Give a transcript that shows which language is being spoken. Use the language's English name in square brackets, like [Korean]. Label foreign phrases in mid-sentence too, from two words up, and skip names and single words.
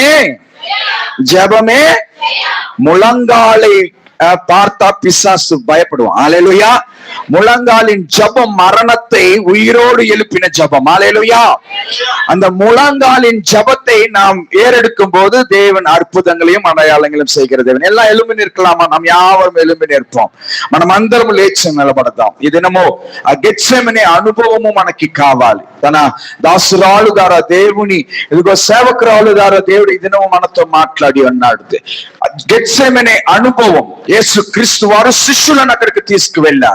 [Tamil] ஜெபமே ஜெபமே முழங்காலை பார்த்தா பிசாசு பயப்படுவோம். ஹல்லேலூயா. முழங்காலின் ஜெபம் மரணத்தை உயிரோடு எழுப்பின ஜெபம். ஹல்லேலூயா. அந்த முழங்காலின் ஜெபத்தை நாம் ஏறெடுக்கும் போது தேவன் அற்புதங்களையும் அடையாளங்களையும் செய்கிற தேவன். எல்லாம் எழும்பி நிற்கலாமா? நாம் யாவரும் எழும்பி நிற்போం. [Telugu] మనం అందరం లేచి నిలబడదాం. ఈ దినము ఆ గెత్సెమనే అనుభవము మనకి కావాలి. తన దాసురాలు ద్వారా దేవుని, ఇదిగో సేవకురాలు ద్వారా దేవుడు ఈ దినము మనతో మాట్లాడి ఉన్నాడు. గెత్సెమనే అనుభవం యేసు క్రీస్తు వారు శిష్యులను అక్కడికి తీసుకువెళ్ళారు.